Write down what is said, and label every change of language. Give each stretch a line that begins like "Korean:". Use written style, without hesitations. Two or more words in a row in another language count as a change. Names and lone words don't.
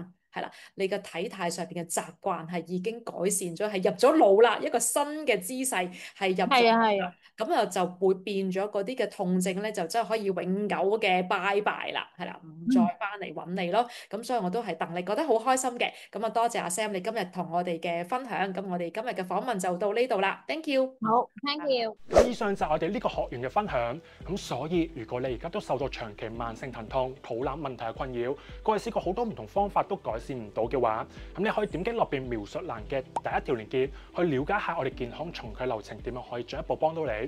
Cantonese: 係啦，你嘅體態上邊嘅習慣係已經改善咗，係入咗腦啦，一個新嘅姿勢係入咗腦啦，咁就會變咗嗰啲嘅痛症咧，就真係可以永久嘅拜拜啦，係啦，唔再翻嚟揾你咯。咁所以我都係戥你覺得好開心嘅。咁啊，多謝阿 Sam 你今日同我哋嘅分享。咁我哋今日嘅訪問就到呢度啦。
English: Thank you。
Cantonese: 好 ，
English: Thank you。
Cantonese: 咁以上就係我哋呢個學員嘅分享。咁所以如果你而家都受到長期慢性疼痛、肚腩問題嘅困擾，過去試過好多唔同方法都改善唔到嘅話，咁你可以點擊落邊描述欄嘅第一條連結，去了解下我哋健康重啟流程點樣可以進一步幫到你。